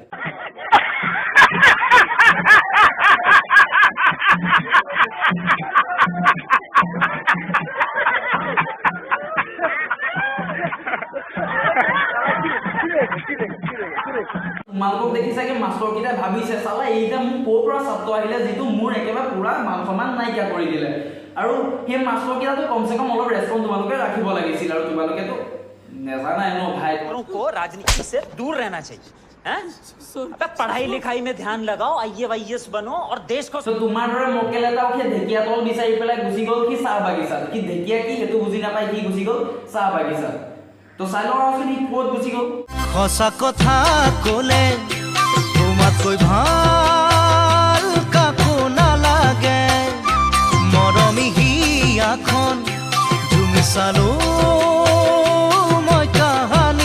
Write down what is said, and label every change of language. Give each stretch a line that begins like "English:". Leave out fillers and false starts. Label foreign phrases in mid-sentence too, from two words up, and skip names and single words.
Assamese: তোমালোকক দেখি চাগে মাষ্টৰকেইটাই ভাবিছে চালা এইটা মোক ক'ৰ পৰা ছাত্ৰ আহিলে যিটো মোৰ একেবাৰে পুৰা মান সন্মান নাইকিয়া কৰি দিলে আৰু সেই মাষ্টৰকেইটাতো কমচে কম অলপ ৰেছপন্স তোমালোকে ৰাখিব লাগিছিল আৰু তোমালোকেতো নেজানাই ন ভাই
Hindi: को राजनीति से दूर रहना चाहिए हैं? अबे पढ़ाई लिखाई में ध्यान लगाओ IAS बनो और देश को
Assamese: তো তোমাৰ দৰে মক্কেল এটাও সেই ঢেকীয়া তল বিচাৰি পেলাই গুচি গ'ল কি চাহ বাগিচাত কি ঢেকীয়া কি সেইটো বুজি নাপাই কি গুচি গ'ল চাহ বাগিচাত তো চাই লওঁ আচোন সি ক'ত গুচি গ'ল সঁচা কথা ক'লে তোমাতকৈ ভাল কাকো নালাগে মৰমী হিয়াখন তুমি চালো মই কাহানী